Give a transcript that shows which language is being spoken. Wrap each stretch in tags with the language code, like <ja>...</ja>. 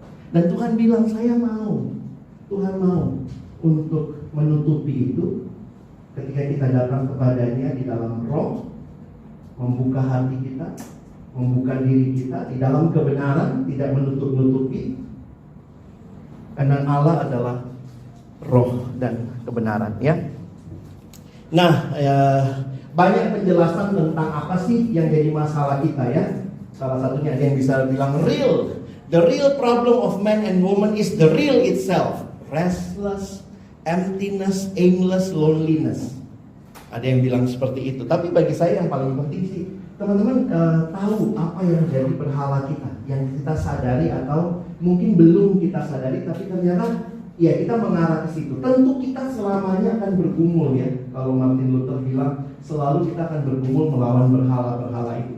<id>Dan Tuhan bilang, saya mau, Tuhan mau untuk menutupi itu ketika kita datang kepadanya di dalam roh, membuka hati kita, membuka diri kita di dalam kebenaran, tidak menutup-nutupi. Karena Allah adalah roh dan kebenaran ya. Nah, banyak penjelasan tentang apa sih yang jadi masalah kita ya. Salah satunya ada yang bisa bilang real</id> <en>The real problem of man and woman is the real itself. Restless, emptiness, aimless, loneliness.</en> <id>Ada yang bilang seperti itu. Tapi bagi saya yang paling penting sih, teman-teman tahu apa yang jadi berhala kita, yang kita sadari atau mungkin belum kita sadari, tapi ternyata ya kita mengarah ke situ. Tentu kita selamanya akan bergumul ya. Kalau Martin Luther bilang selalu kita akan bergumul melawan berhala-berhala itu.</id>